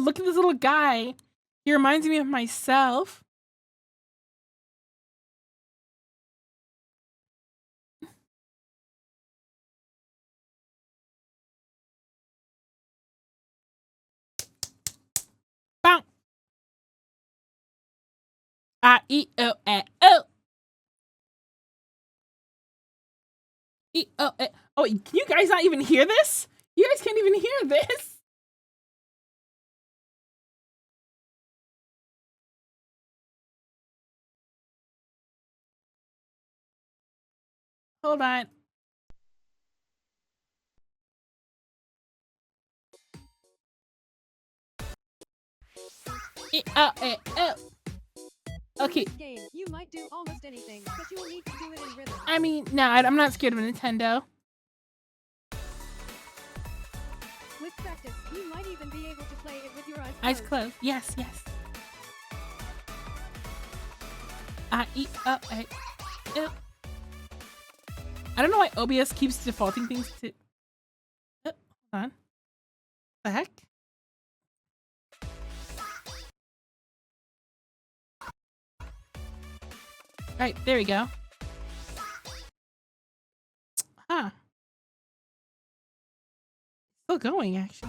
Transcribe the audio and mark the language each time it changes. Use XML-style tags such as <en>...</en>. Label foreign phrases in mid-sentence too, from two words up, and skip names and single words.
<en>Look at this little guy. He reminds me of myself. Bam. I-E-O-A-O. E-O-A. Oh, can you guys not even hear this? You guys can't even hear this. Hold on. E-O-A-O. Okay. Game. You might do almost anything, but you will need to do it in rhythm. I mean, no, I'm not scared of Nintendo. With practice, you might even be able to play it with your Eyes closed. Yes, yes. I-E-O-A-O. I don't know why OBS keeps defaulting things to... hold on. The heck? Right, there we go. Huh. Still going, actually.</en>